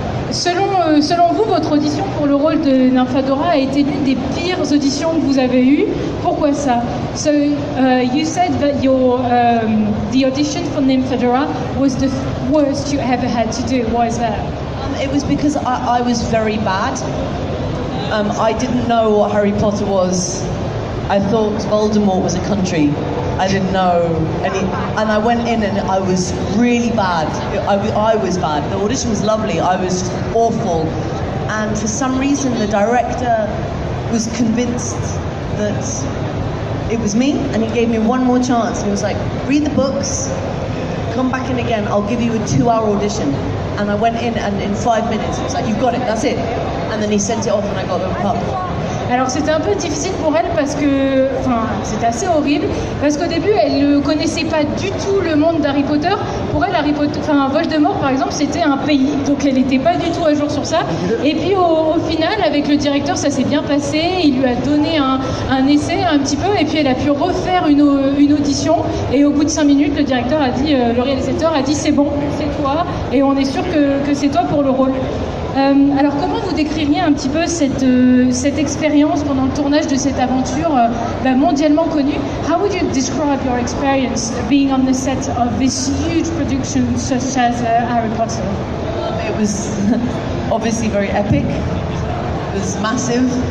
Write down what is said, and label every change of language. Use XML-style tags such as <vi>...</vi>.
<fr>Selon vous, votre audition pour le rôle de Nymphadora a été l'une des pires auditions que vous avez eues. Pourquoi ça?</fr> <en>So, you said that the audition for Nymphadora was the worst you ever had to do. Why is that? It was because I was very bad. I didn't know what Harry Potter was. I thought Voldemort was a country. I didn't know any, and I went in and I was really bad. I was bad. The audition was lovely. I was awful, and for some reason the director was convinced that it was me, and he gave me one more chance. And he was like, "Read the books, come back in again. I'll give you a 2-hour audition." And I went in, and in 5 minutes, he was like, "You've got it. That's it." And then he sent it off, and I got the part.</en> <fr>Alors c'était un peu difficile pour elle parce que, c'était assez horrible parce qu'au début elle ne connaissait pas du tout le monde d'Harry Potter. Pour elle, Voldemort par exemple c'était un pays, donc elle n'était pas du tout à jour sur ça. Et puis au final avec le directeur ça s'est bien passé, il lui a donné un essai un petit peu et puis elle a pu refaire une audition et au bout de 5 minutes le directeur a dit, le réalisateur a dit c'est bon, c'est toi et on est sûr que c'est toi pour le rôle. Alors comment vous décririez un petit peu cette expérience pendant le tournage de cette aventure mondialement connue?</fr> <en>How would you describe your experience being on the set of this huge production such as Harry Potter? It was obviously very epic. It was massive.</en>